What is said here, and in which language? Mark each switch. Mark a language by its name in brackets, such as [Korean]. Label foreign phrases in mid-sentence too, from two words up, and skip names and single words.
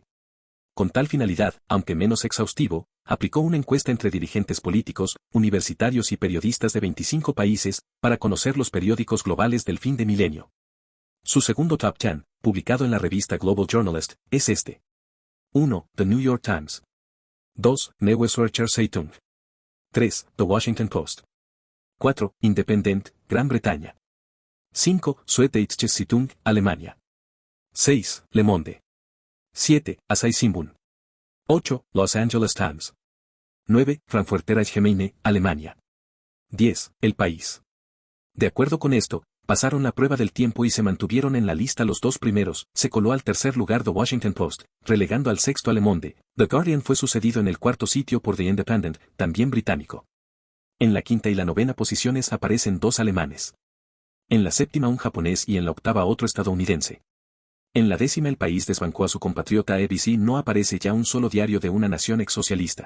[Spanish] Con tal finalidad, aunque menos exhaustivo, aplicó una encuesta entre dirigentes políticos, universitarios y periodistas de 25 países, para conocer los periódicos globales del fin de milenio. Su segundo Top 10, publicado en la revista Global Journalist, es este. 1. The New York Times. 2. Neue Zürcher Zeitung. 3. The Washington Post. 4. Independent, Gran Bretaña. 5. Süddeutsche Zeitung, Alemania. 6. Le Monde. 7. Asahi Shimbun. 8. Los Angeles Times. 9. Frankfurter Allgemeine, Alemania. 10. El País. De acuerdo con esto, pasaron la prueba del tiempo y se mantuvieron en la lista los dos primeros, se coló al tercer lugar The Washington Post, relegando al sexto a Le Monde. The Guardian fue sucedido en el cuarto sitio por The Independent, también británico. En la quinta y la novena posiciones aparecen dos alemanes. En la séptima un japonés y en la octava otro estadounidense. En la décima el país desbancó a su compatriota ABC. No aparece ya un solo diario de una nación exsocialista.